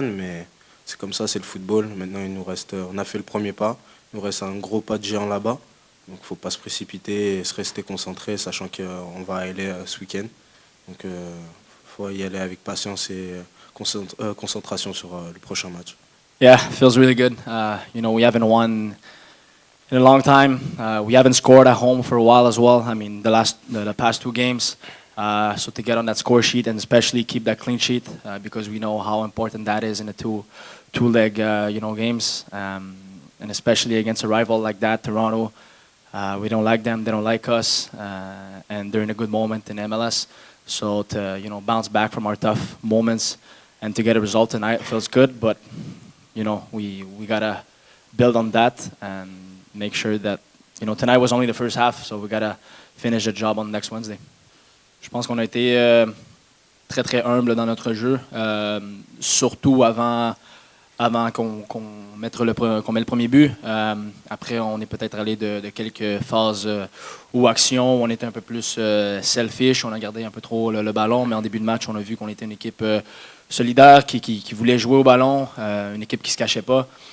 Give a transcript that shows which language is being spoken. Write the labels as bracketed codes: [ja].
[fr] Mais c'est comme ça, c'est le football. Maintenant, on a fait le premier pas. Il nous reste un gros pas de géant là-bas. Donc il ne faut pas se précipiter et se rester concentré, sachant qu'on va aller ce week-end. Donc faut y aller avec patience et concentration sur le prochain match. [en] Yeah, feels really good. We haven't won in a long time. We haven't scored at home for a while as well. I mean, the past two games. So to get on that score sheet and especially keep that clean sheet because we know how important that is in the two-leg games, and especially against a rival like that, Toronto. We don't like them; they don't like us, and they're in a good moment in MLS. So to bounce back from our tough moments and to get a result tonight feels good. But we gotta build on that and make sure that tonight was only the first half, so we gotta finish the job on next Wednesday. [fr] Je pense qu'on a été très très humble dans notre jeu, surtout avant qu'on mette le premier but. Après, on est peut-être allé de quelques phases ou actions où on était un peu plus selfish, on a gardé un peu trop le ballon, mais en début de match, on a vu qu'on était une équipe solidaire qui voulait jouer au ballon, une équipe qui ne se cachait pas.